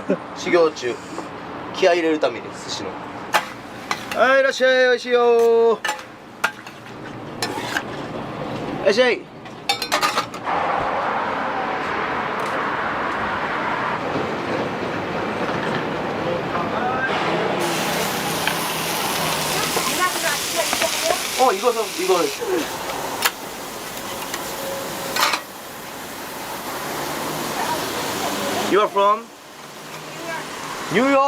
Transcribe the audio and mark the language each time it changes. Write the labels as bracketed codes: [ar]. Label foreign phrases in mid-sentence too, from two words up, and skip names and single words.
[ja] 修行中。気合い入れるために寿司の。はい、いらっしゃい、おいしいよ。いらっしゃい。 [ko] 어 이거서 이거 [en] You are from New York?